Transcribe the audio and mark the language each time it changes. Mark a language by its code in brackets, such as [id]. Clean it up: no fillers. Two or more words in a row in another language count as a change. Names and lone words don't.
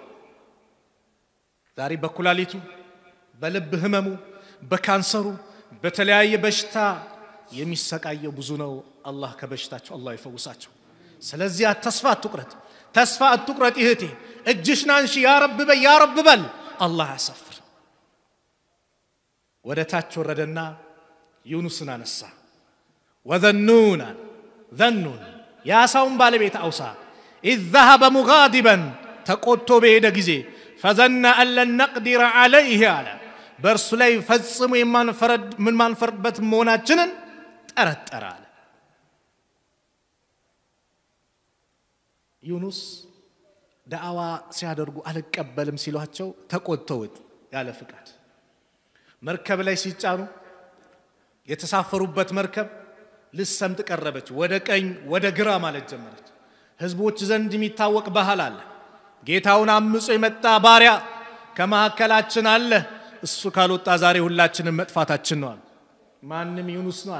[am] ዛሬ በኩላሊቱ በልብ ህመሙ በካንሰሩ በተለያየ በሽታ የሚሰቃየው ብዙ ነው አላህ ከበሽታቸው አላህ ይፈውሳቸው ስለዚህ ተስፋ አትቁረጥ ይህቴ እጅሽን አንሺ [ar] يا رب [am] በል አላህ ያሳፍር ወደ ታች ወረደና ዩኑስን አነሳ [ar] وذنون يا ساوم [am] ባለቤት አውሳ [ar] إذ ذهب مغاضبا [am] ተቆጥቶ በሄደ ጊዜ [ar] فظن أن لن نقدر عليه على [am] በርሱ ላይ ፈጽሞ ማንፈርድበት መሆናችንን ጠረጠረ አለ ዩኑስ ዳዕዋ ሲያደርጉ አልቀበልም ሲሏቸው ተቆጥተውት ያለ ፍቃድ መርከብ ላይ ሲጫኑ የተሳፈሩበት መርከብ ልሰምጥ ቀረበች ወደ ቀኝ ወደ ግራ ማለት ጀመረች ህዝቦች ዘንድ የሚታወቅ ባህል አለ ጌታውን አምጾ የመጣ ባሪያ ከማከላችን አለ እሱ ካልወጣ ዛሬ ሁላችንም መጥፋታችን ነው ማንንም ዩኑስ ነው